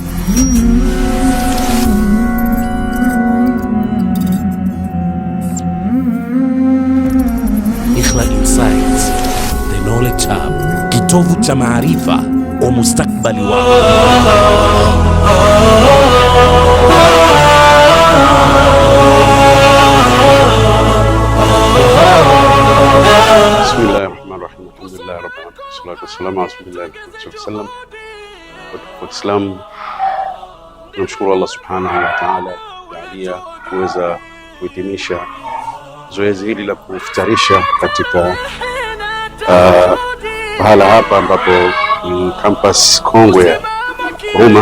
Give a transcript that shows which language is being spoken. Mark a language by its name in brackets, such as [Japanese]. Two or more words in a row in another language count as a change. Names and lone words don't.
[English] Ikhla Insights, The Knowledge Hub, [Swahili] kitovu cha maarifa wa mustakbali wako. [Arabic] بسم الله الرحمن الرحيم. الحمد لله رب العالمين والصلاة والسلام على رسول الله صلى الله عليه وسلم. [Swahili] Tunamshukuru Allah [Arabic] سبحانه وتعالى [Swahili] jalia kuweza kuhitimisha zoezi hili la kufutarisha katika pahala hapa ambapo ni campus kongwe ya Huruma.